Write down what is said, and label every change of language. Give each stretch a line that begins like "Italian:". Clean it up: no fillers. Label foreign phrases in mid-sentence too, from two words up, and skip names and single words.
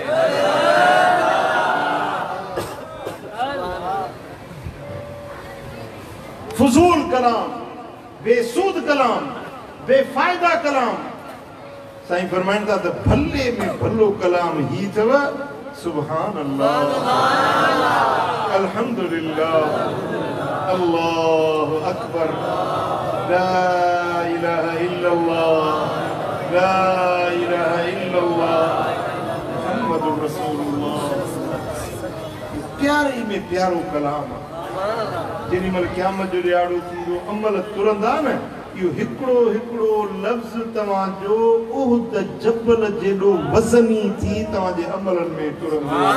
Sindhi: फुज़ूल कलाम, बेसूद कलाम, बेफ़ाइदा कलाम। साईं फरमाइनि था त भले में भलो कलाम ही अथव
Arabic: سبحان الله، الحمد لله، الله أكبر، لا إله إلا الله، لا إله إلا الله، محمد رسول الله.
Sindhi: प्यारे में प्यारो कलाम जेडी मल क़यामत जो ॾियारो थींदो अमल तुरंदा न, इहो हिकिड़ो हिकिड़ो लफ़्ज़ तव्हांजो उहद जबल जेॾो वज़नी थी तव्हांजे अमलनि में तुरंदो।